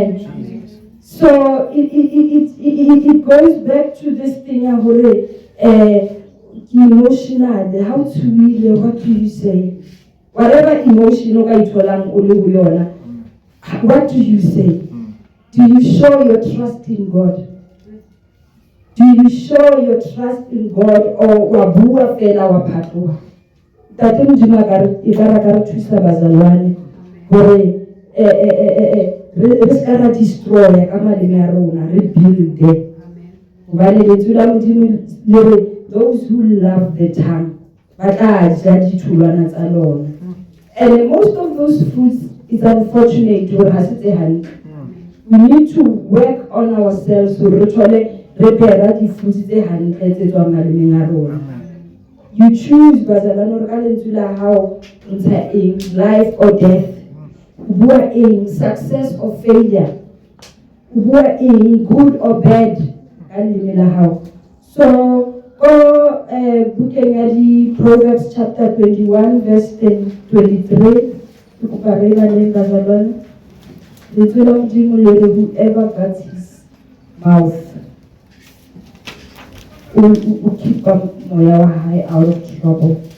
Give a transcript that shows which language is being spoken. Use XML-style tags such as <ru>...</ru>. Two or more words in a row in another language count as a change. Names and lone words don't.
<en>So it goes back to this thing emotional. How to really, what do you say? Whatever emotional what do you say? Do you show your trust in God? Do you show your trust in God or</en> <st>wabua fela wapatwa? Tate Modimo ikara thusa bazalwane hore re ska ra destroy ka maleme a rona re</st> <en>build it.</en> <st>Hobane lentswe la Modimo le re</st> <en>those who love the tongue</en> <st>ba tla ja ditholwana tsa lona.</st> <en>And most of those fruits is unfortunate</en> <st>hore ha se tse hantle.</st> <en>We need to work on ourselves so</en> <st>re thole re bera di fruits tse hantle tse tswang malemeng a rona.</st> <en>You choose</en> <st>bazalwane ka lentswe la hao ntsha eng,</st> <en>life or death.</en> <st>Bua eng,</st> <en>success or failure.</en> <st>Bua eng,</st> <en>good or bad.</en> <st>Ka leleme la hao. So bukeng ya di Proverbs chapter 21 verse 23. Kuparela le bazalwane. Lentswe la Modimo le re</st> <en>whoever guards his mouth will keep</en> <st>moya wa hae</st> <en>out of trouble.</en>